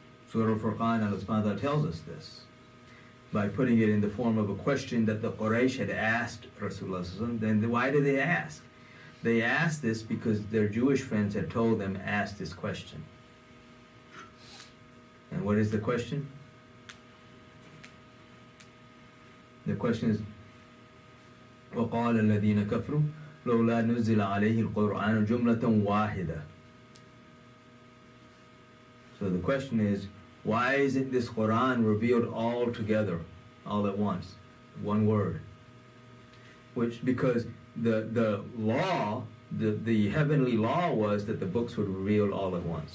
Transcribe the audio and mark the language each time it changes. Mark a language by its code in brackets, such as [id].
[en] Surah Al-Furqan, Allah subhanahu wa ta'ala tells us this by putting it in the form of a question that the Quraysh had asked Rasulullah. Then why did they ask? They asked this because their Jewish friends had told them, ask this question. And what is the question? The question is, [ar] وَقَالَ الَّذِينَ كَفْرُوا لَوْلَا نُزِّلَ عَلَيْهِ الْقُرْآنُ جُمْلَةً وَاحِدَةً. [en] So the question is, why isn't this Quran revealed all together, all at once, one word? Because the law, the heavenly law was that the books would reveal all at once.